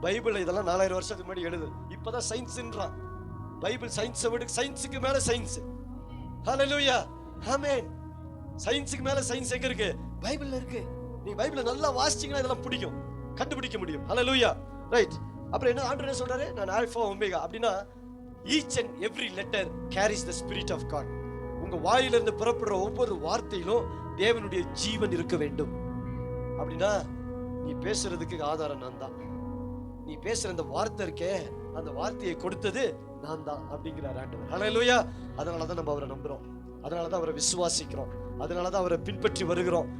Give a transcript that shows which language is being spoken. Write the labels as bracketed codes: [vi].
[ta] Bible இதெல்லாம் 4000 வருஷத்துக்கு முன்னாடி எழுது. இப்பதான் சயின்ஸ்ன்றான். பைபிள் சயின்ஸை விட சயின்ஸுக்கு மேல சயின்ஸ். ஹல்லேலூயா, ஆமென். சயின்ஸுக்கு மேல சயின்ஸ் எங்க இருக்கு? பைபிள்ல இருக்கு. நீங்க பைபிளை நல்லா வாசிச்சீங்கன்னா இதெல்லாம் பிடிக்கும், கண்டுபிடிக்க முடியும். ஹல்லேலூயா, ரைட். அப்புறம் என்ன ஆண்டவர் என்ன சொல்றாரு? நான் ஆல்பா ஒமேகா. அப்படின்னா [en] each and every letter carries the spirit of God. [ta] உங்க வாயிலிருந்து புறப்படுற ஒவ்வொரு வார்த்தையிலும் தேவனுடைய ஜீவன் இருக்க வேண்டும். அப்படின்னா நீ பேசுறதுக்கு ஆதாரம் நான் தான். நீ பேசுற அந்த வார்த்தை இருக்கே, அந்த வார்த்தையை கொடுத்தது நான் தான் அப்படிங்கிறார் ஆண்டவர். ஹல்லேலூயா. அதனாலதான் நம்ம அவரை நம்புறோம், அதனாலதான் அவரை விசுவாசிக்கிறோம், அதனாலதான் அவரை பின்பற்றி வருகிறோம்.